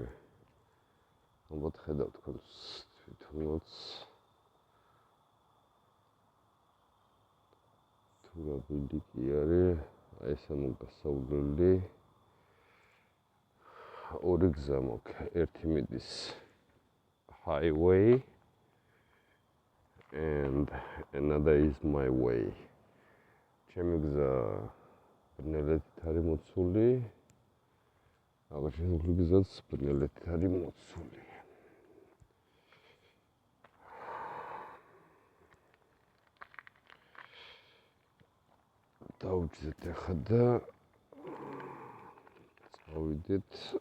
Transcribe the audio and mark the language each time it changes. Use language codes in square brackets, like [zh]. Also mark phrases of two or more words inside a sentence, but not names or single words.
[ka] ალბათ ხედავთ თქვენს თვითონაც. თუ რა ბილიკი არის, აი ეს მოგასავლელი. ორი გზა მოქ. ერთი მიდის [en] highway and another is my way. [ka] ჩემი გზა ბნელეთით არის მოცული. აღნიშნული გზაც ბნელეთით არის მოცული. დავჯდეთ ახლა და წავიდეთ.